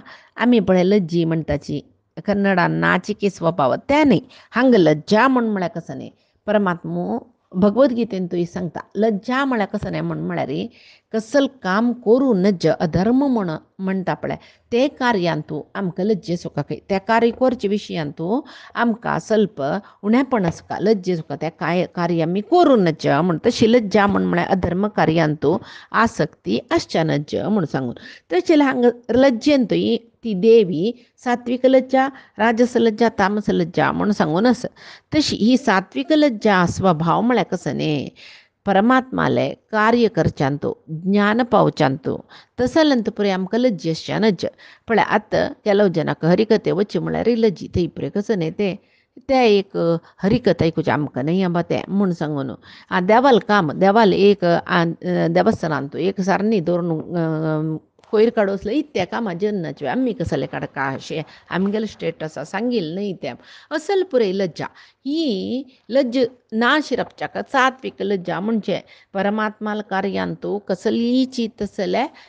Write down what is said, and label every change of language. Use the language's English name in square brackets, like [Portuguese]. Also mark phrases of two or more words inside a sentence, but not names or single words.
[Konkani] आमी पळय लज्जी म्हणटाची कन्नडान नाचिके स्वभाव त्या न्ही हांगा लज्जा म्हळ्यार कसं न्ही परमात्मो भगवद्गीतेन तुवें सांगता लज्जा म्हळ्यार कसं न्ही म्हळ्यार रे कसल काम करू नज अधर्म म्हणटा पळय ते कार्यांतू आमकां लज्जे सुका त्या कार्य करचे विशयांतू आमकां स्वल्प उणेपण आसता लज्जे सुका त्या कार्य आमी करू नज म्हण तशी लज्जा म्हळ्यार अधर्म कार्यांतू आसक्ती आसच्या नज म्हूण सांगून तशें हांगा लज्जेंतूय ती देवी सात्विक लज्जा राजस लज्जा तामस लज्जा म्हूण सांगून आसा तशी ही सात्विक लज्जा स्वभाव म्हळ्यार कसं न्ही परमात्माले कार्य करच्यांतो ज्ञान पावच्यांतो तसलंत पुरे आमकां लज्जी आसच्या नज पळय आतां केलो जनाक हरिकथे वचची म्हळ्यार लज्जी थंय पुरे कसं न्ही ते एक हरिकथा आयकुचें आमकां न्ही बाबा तें म्हूण सांगून देवाल काम देवाल एक देवस्थानांतू एक सारणी दवरून कोयर काडोसले इत्या कामां जेन्नाचे आमी कसले काडका अशें आमगेले स्टेटसा सांगिल्लें न्ही तें असल पुरे लज्जा ही लज्ज ना शिरपच्याक सात्विक लज्जा म्हणजे परमात्माल कार्यांतू कसलीची तसले